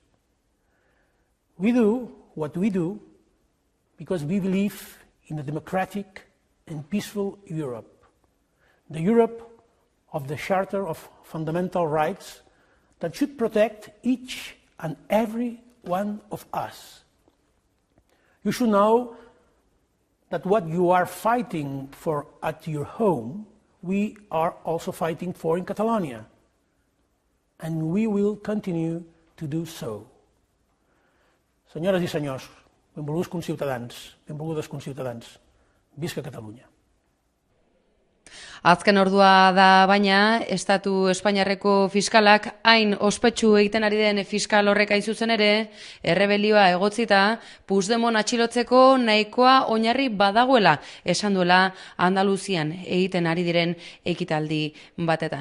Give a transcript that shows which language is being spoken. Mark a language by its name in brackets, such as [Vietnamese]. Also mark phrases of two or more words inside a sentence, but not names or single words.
[English] We do what we do because we believe in a democratic and peaceful Europe, the Europe of the Charter of Fundamental Rights that should protect each and every one of us. You should know that what you are fighting for at your home, we are also fighting for in Catalonia, and we will continue to do so. [Catalan] Senyores i senyors, benvolguts conciutadans, benvolgudes conciutadans, visca Catalunya. [Basque] Azken ordua da baina, Estatu Espainiarreko fiskalak hain ospetsu egiten ari den fiskal horrek hain zuzen ere, errebelioa egotzita, Puigdemont atxilotzeko nahikoa oinarri badagoela, esan duela Andaluzian egiten ari diren ekitaldi batetan.